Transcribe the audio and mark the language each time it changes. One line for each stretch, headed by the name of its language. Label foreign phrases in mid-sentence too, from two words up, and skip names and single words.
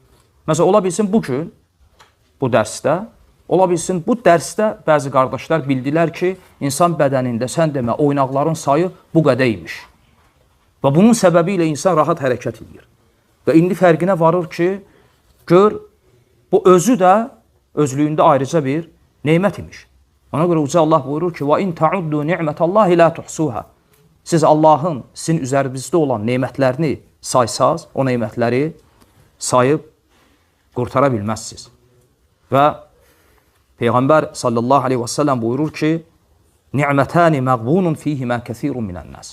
Azerbaijani: Məsələn, ola bilsin bugün bu dərsdə, ola bilsin bu dərsdə bəzi qardaşlar bildilər ki, insan bədənində sən demə oynaqların sayı bu qədər imiş. Və bunun səbəbi ilə insan rahat hərəkət edir. Və indi fərqinə varır ki, gör, bu özü də özlüyündə ayrıca bir neymət imiş. Ona görə Uca Allah buyurur ki,
Arabic: وَاِنْ تَعُدُّوا نِعْمَةَ اللّٰهِ لَا تُحْسُوهَا.
Azerbaijani: Siz Allahın sizin üzərinizdə olan neymətlərini saysaz, o neymətləri sayıb qurtara bilməzsiniz. Və Peyğəmbər
Arabic: صلى الله عليه وسلم
Azerbaijani: buyurur ki,
Arabic: نعمتان مغبون فيهما كثير من الناس.